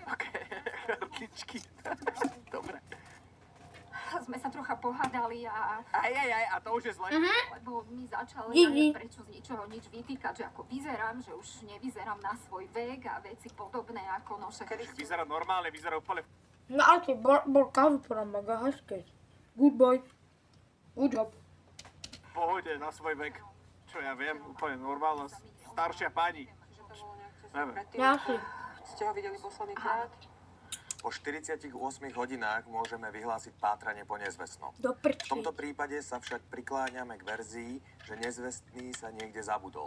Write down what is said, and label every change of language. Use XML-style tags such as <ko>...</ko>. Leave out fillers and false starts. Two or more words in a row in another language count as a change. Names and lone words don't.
<sk>OK, hrdličky. Dobre. sme sa trocha pohádali a... Aj, a to už je zle. Lebo mi začal, Gigi. ja neviem prečo z ničoho nič vytýkať, že ako vyzerám, že už nevyzerám na svoj vek a veci podobné ako no však... Vyzerá normálne, vyzerá úplne</sk> <cs>No ale ty Borka vypadá mega hezky.</cs> <en>Good boy. Good job.</en> <sk>v pohode na svoj vek. Čo ja viem, úplne normálna staršia pani. Že to bolo nejak cez Neviem. predtým.</sk> <cs>Já si.</cs> <sk>Ste ho videli posledný krát? Po 48 hodinách môžeme vyhlásiť pátranie po nezvestnom.</sk> <cs>Do</cs> <sk>V</sk> <cs>prčí.</cs> <sk>tomto prípade sa však prikláňame k verzii, že nezvestný sa niekde zabudol.</sk>